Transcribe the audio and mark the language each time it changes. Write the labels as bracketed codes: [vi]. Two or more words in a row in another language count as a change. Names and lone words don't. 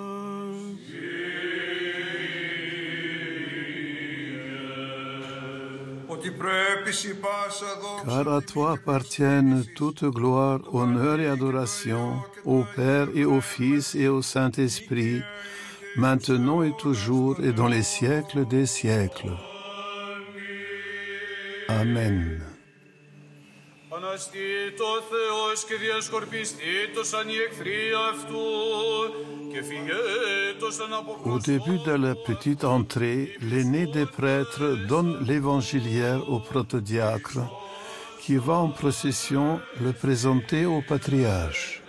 [fr] Car à toi appartiennent toute gloire, honneur et adoration, au Père et au Fils et au Saint-Esprit, maintenant et toujours et dans les siècles des siècles. Amen. [el] Αναστήτω Θεός και διασκορπιστήτωσαν οι εχθροί αυτού και φυγέτωσαν από [fr] Au début de la petite entrée, l'aîné des prêtres donne l'évangiliaire au protodiacre qui va en procession le présenter au patriarche.